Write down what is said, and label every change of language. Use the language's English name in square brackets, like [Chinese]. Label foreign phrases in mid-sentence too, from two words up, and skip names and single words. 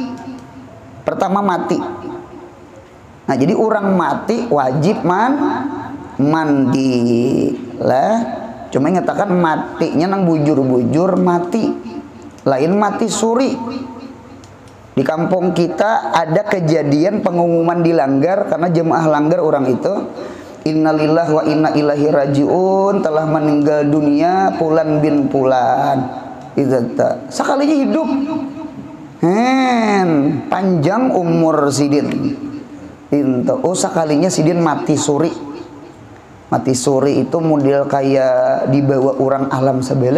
[Banjar] Nah jadi orang mati wajib mandi lah. Cuma ngatakan matinya nang bujur-bujur mati. Lain mati suri. Di kampung kita ada kejadian pengumuman dilanggar karena jemaah langgar orang itu. [Arabic] إنا لله وإنا إليه راجعون, [Banjar] telah meninggal dunia Fulan bin Fulan. Itu sekalinya hidup. Panjang umur sidin. Oh sekalinya sidin mati suri. Mati suri itu model kayak dibawa orang alam sebelah.